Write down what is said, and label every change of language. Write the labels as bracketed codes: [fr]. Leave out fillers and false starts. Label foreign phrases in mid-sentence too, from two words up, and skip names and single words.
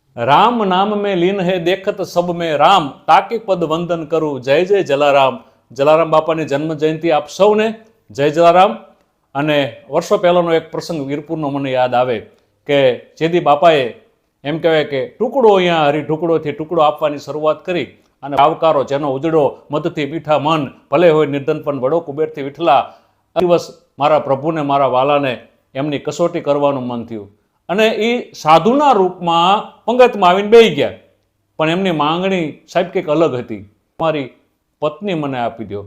[hi] राम नाम में लीन है देखत सब में राम, ताके पद वंदन करूं जय जय जलाराम। [gu] જલારામ બાપાની જન્મ જયંતી આપ સૌને જય જલારામ। અને વર્ષો પહેલાનો એક પ્રસંગ વીરપુરનો મને યાદ આવે કે જેદી બાપાએ એમ કહેવાય કે ટુકડો અહીંયા હરી ટુકડોથી ટુકડો આપવાની શરૂઆત કરી અને આવકારો જેનો ઉજળો મધથી મીઠા મન ભલે હોય નિર્ધન પણ વડો કુબેરથી વિઠલા દિવસ મારા પ્રભુને મારા વાલાને એમની કસોટી કરવાનું મન થયું અને એ સાધુના રૂપમાં પંગતમાં આવીને બેસી ગયા પણ એમની માંગણી સાહેબ કંઈક અલગ હતી, મારી પત્ની મને આપી દો।